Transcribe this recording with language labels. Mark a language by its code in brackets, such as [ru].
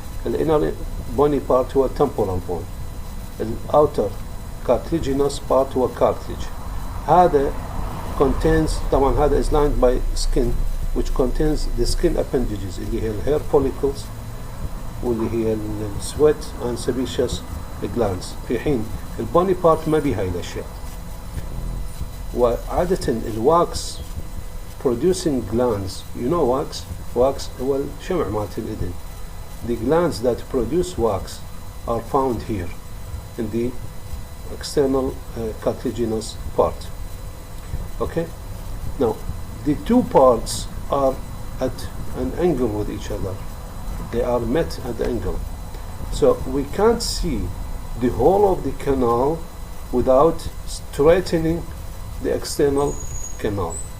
[en] The inner bony part [ar] هو [en] temporal bone. The outer cartilaginous part هو cartilage. هذا contains طبعا هذا is lined by skin which contains the skin appendages [ar] اللي هي [en] hair follicles واللي هي sweat and sebaceous glands. [ar] في حين البوني part ما بيها هاي الأشياء. وعادة الواكس [en] producing glands, you know wax [ar] هو الشمع مالت الإذن. [en] The glands that produce wax are found here in the external cartilaginous part. Okay, now the two parts are at an angle with each other. They are met at the angle, so we can't see the whole of the canal without straightening the external canal.